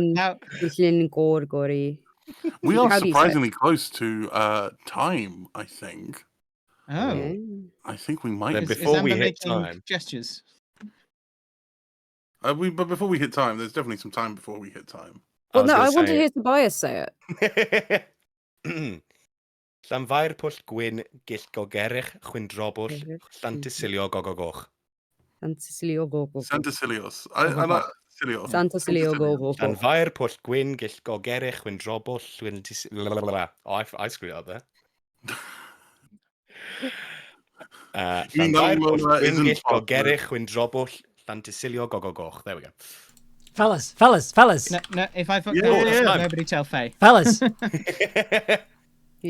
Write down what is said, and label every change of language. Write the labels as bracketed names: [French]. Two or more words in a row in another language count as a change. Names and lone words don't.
[English] We are surprisingly close to time, I think. Oh. I think we might. Then before we hit time. Gestures. But before we hit time, there's definitely some time before we hit time. Well, no, I want to hear Tobias say it. Llanfairpwllgwyngyll Gogerich Chwyndrobwll Llantysilio Gogogoch. Santasilio go go. Santacilios. I like Cilios. Santasilio go go And go. Vair Pwll Gwyn Gill Gogerich Wyn Drobwll Wyn Oh, I screwed it up there. Even though, Vair Pwll Gwyn isn't Gill part of it. Gogerich Wyn Drobwll Llantysilio Gogogoch. There we go. Fellas. No, if I fuck Yeah, that, yeah, yeah. nobody tell Faye. Fellas, Yeah.